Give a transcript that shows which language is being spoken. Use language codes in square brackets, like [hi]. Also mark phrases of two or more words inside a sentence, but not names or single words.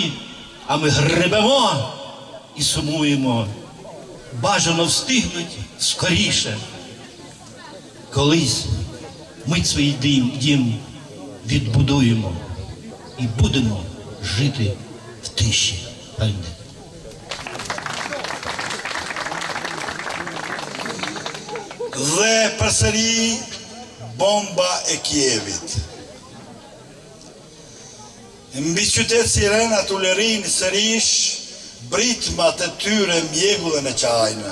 [uk] А ми гребемо і сумуємо. Бажано встигнуть скоріше. Колись ми свій дім відбудуємо і будемо жити в тиші. [sq] Dhe përsëri bomba e Kievit. Mbi qytet Sirenat u lërin sërish britmat e tyre mjegullën e qajnë.